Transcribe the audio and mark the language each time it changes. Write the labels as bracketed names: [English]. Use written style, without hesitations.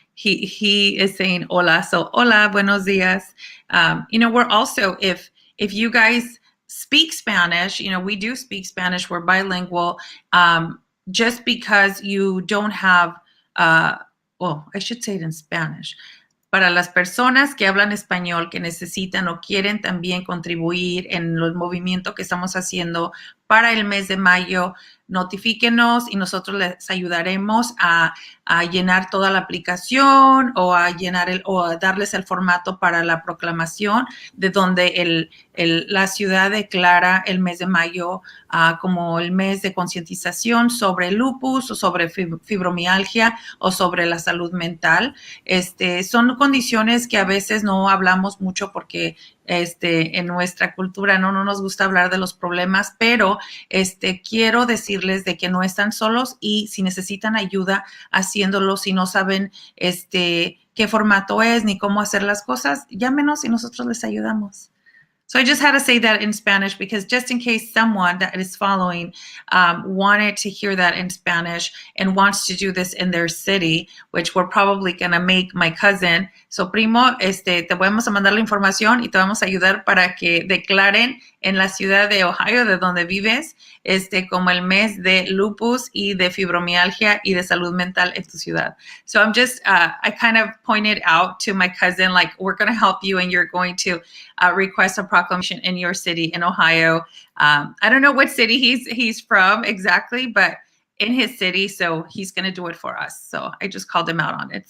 [English] He is saying hola, so [Spanish] hola, buenos dias. [English] You know, we're also, if you guys speak Spanish, you know, we do speak Spanish. We're bilingual. Just because you don't have, well, I should say it in Spanish. [Spanish] Para las personas que hablan español, que necesitan o quieren también contribuir en los movimientos que estamos haciendo para el mes de mayo, notifíquenos y nosotros les ayudaremos a llenar toda la aplicación o a llenar o a darles el formato para la proclamación, de donde la ciudad declara el mes de mayo como el mes de concientización sobre lupus o sobre fibromialgia o sobre la salud mental. Son condiciones que a veces no hablamos mucho porque en nuestra cultura no nos gusta hablar de los problemas, pero quiero decirles de que no están solos, y si necesitan ayuda haciéndolo, si no saben qué formato es ni cómo hacer las cosas, llámenos y nosotros les ayudamos. [English] So I just had to say that in Spanish, because just in case someone that is following wanted to hear that in Spanish and wants to do this in their city, which we're probably going to make my cousin. [Spanish] So, primo, te vamos a mandar la información y te vamos a ayudar para que declaren en la ciudad de Ohio, de donde vives, como el mes de lupus y de fibromialgia y de salud mental en tu ciudad. [English] So I'm just, I kind of pointed out to my cousin, like, we're going to help you, and you're going to request a proclamation in your city in Ohio. I don't know what city he's from exactly, but in his city, so he's going to do it for us. So I just called him out on it.